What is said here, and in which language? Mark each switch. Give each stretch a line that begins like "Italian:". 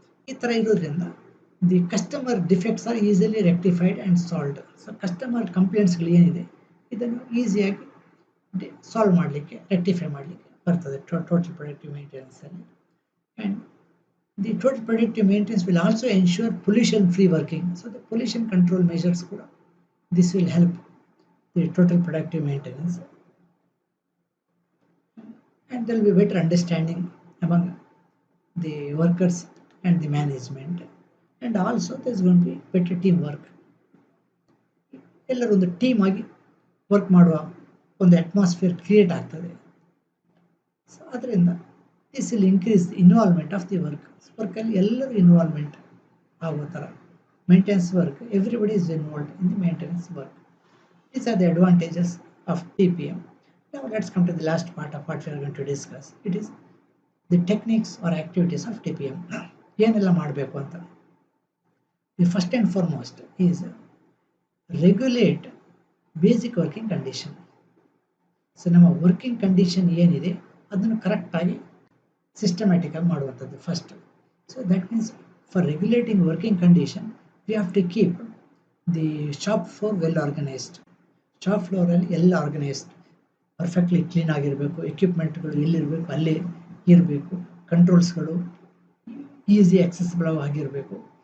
Kannada: ಈ ಥರ ಇರೋದ್ರಿಂದ
English: The customer defects are easily rectified and solved.
Kannada: So customer ಕಂಪ್ಲೇಂಟ್ಸ್ಗಳು ಏನಿದೆ ಇದನ್ನು ಈಸಿಯಾಗಿ ಸಾಲ್ವ್ ಮಾಡಲಿಕ್ಕೆ, ರೆಕ್ಟಿಫೈ ಮಾಡಲಿಕ್ಕೆ ಬರ್ತದೆ total productive ಮೇಂಟೆನೆನ್ಸಲ್ಲಿ.
English: And the total predictive maintenance will also ensure pollution-free working. So the pollution control measures, this will help the total productive maintenance, and there will be better understanding among the workers and the management, and also there is going to be better teamwork.
Kannada: ಎಲ್ಲರೂ ಒಂದು team ಆಗಿ work ಮಾಡುವ ಒಂದು atmosphere create ಆಗ್ತದೆ.
English: So ಅದರಿಂದ this will increase the involvement of the work.
Kannada: ವರ್ಕಲ್ಲಿ ಎಲ್ಲರೂ involvement ಆಗೋ ಥರ maintenance work,
English: Everybody is involved in the maintenance work. These are the advantages of TPM. Now let's come to the last part of what we are going to discuss. It is the techniques or activities of TPM.
Kannada: ಏನೆಲ್ಲ ಮಾಡಬೇಕು ಅಂತ.
English: The first and foremost is regulate basic working condition.
Kannada: So ನಮ್ಮ working condition ಏನಿದೆ ಅದನ್ನು ಕರೆಕ್ಟಾಗಿ systematic ಆಗಿ ಮಾಡುವಂಥದ್ದು first.
English: So that means for regulating working condition we have to keep the shop floor well organised.
Kannada: Shop ಫ್ಲೋರಲ್ಲಿ ಎಲ್ಲ organised, perfectly clean ಆಗಿರಬೇಕು, ಎಕ್ವಿಪ್ಮೆಂಟ್ಗಳು ಎಲ್ಲಿರಬೇಕು ಅಲ್ಲೇ ಇರಬೇಕು, ಕಂಟ್ರೋಲ್ಸ್ಗಳು ಈಸಿ ಆಕ್ಸೆಸಿಬಲ್ ಆಗಿರಬೇಕು.